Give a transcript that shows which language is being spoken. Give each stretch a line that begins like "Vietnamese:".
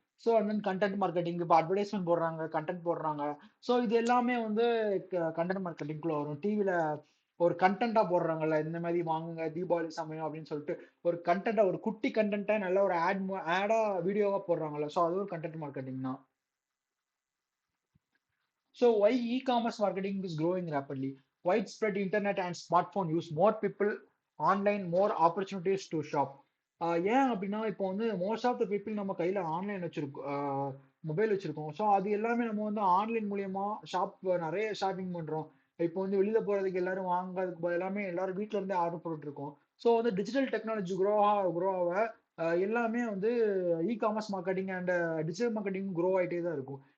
Tamil: So and then content marketing, இப்போ advertisement போடுறாங்க, content போடுறாங்க. ஸோ இது எல்லாமே வந்து கண்டென்ட் மார்க்கெட்டிங்குள்ள வரும். டிவியில் ஒரு கண்டென்ட்டா போடுறாங்கல்ல, இந்த மாதிரி வாங்குங்க தீபாவளி சமயம் அப்படின்னு சொல்லிட்டு ஒரு கண்டென்ட்டா, ஒரு குட்டி கண்டென்ட்டா நல்ல ஒரு ஆடா வீடியோவா போடுறாங்கல்ல, ஸோ அது ஒரு கண்டென்ட் மார்க்கெட்டிங் தான்.
English: So why e-commerce marketing is growing rapidly? Widespread internet and smartphone use, more people online, more opportunities to shop.
Tamil: ஏன் அப்படின்னா இப்போ வந்து
English: most of the people
Tamil: நம்ம கையில ஆன்லைன் வச்சிருக்கோம், மொபைல் வச்சிருக்கோம். ஸோ அது எல்லாமே நம்ம வந்து ஆன்லைன் மூலியமா நிறைய ஷாப்பிங் பண்றோம். இப்போ வந்து வெளியில போறதுக்கு எல்லாரும் வாங்குறதுக்கு எல்லாமே எல்லாரும் வீட்ல இருந்தே ஆர்டர் போட்டுட்டு இருக்கோம். ஸோ வந்து டிஜிட்டல் டெக்னாலஜி grow ஆக எல்லாமே வந்து e-commerce marketing and digital marketing grow ஆகிட்டே தான் இருக்கும்.